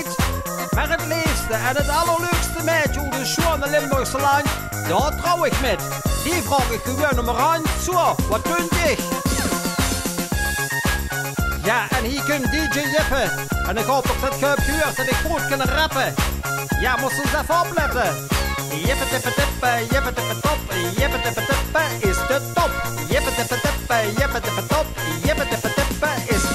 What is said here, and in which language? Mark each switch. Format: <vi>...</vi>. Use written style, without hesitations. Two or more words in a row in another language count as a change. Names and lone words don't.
<nl>Maar het leefste en het allerleukste meidje hoe de schone Limburgse land, daar trouw ik met. Die vraag ik gewoon om aan. Zo, wat kunt ik? Ja, en hier kunt DJ Jippe. En ik hoop dat je hebt gehoord dat ik goed kan rappen. Ja, moest eens even opletten. Jippe tippe tippe, jippe tippe top, jippe tippe tippe is de top. Jippe tippe tippe, jippe tippe top, jippe tippe tippe is</nl>